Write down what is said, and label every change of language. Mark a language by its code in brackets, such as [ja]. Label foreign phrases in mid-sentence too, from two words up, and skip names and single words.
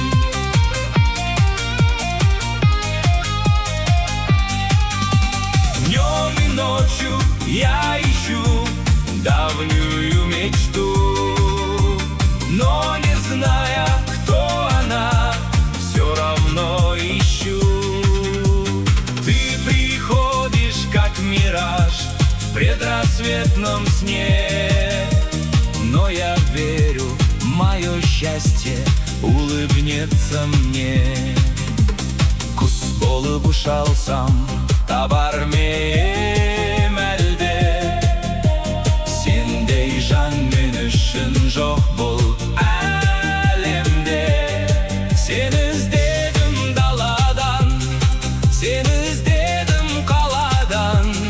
[ru] Днем и ночью я ищу давнюю мечту, но не зная, кто она, все равно ищу. Ты приходишь, как мираж в предрассветном сне, но я верю, мое счастье улыбнется мне. [kk] Құс болып ұшалсам, табар мем әлде, сендей жан мен үшін жоқ бұл әлемде. Сені іздедім даладан, сені іздедім қаладан.